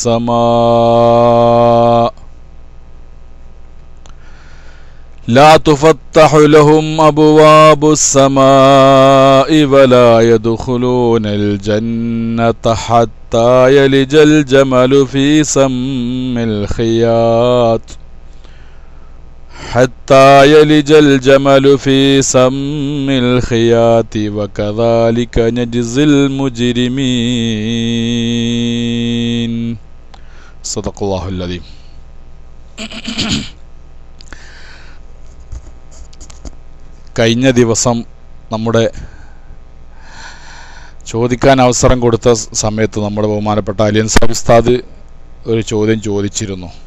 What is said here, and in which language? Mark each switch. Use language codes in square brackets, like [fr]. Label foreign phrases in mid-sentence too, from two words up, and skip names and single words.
[ar] السماء ولا يدخلون الجنة حتى يلج الجمل في سم الخياط وكذلك نجزي المجرمين. صدق الله العظيم. [ml] കഴിഞ്ഞ ദിവസം നമ്മുടെ ചോദിക്കാൻ അവസരം കൊടുത്ത സമയത്ത് നമ്മുടെ ബഹുമാനപ്പെട്ട അലിയൻ സാബ് ഉസ്താദ് ഒരു ചോദ്യം ചോദിച്ചിരുന്നു.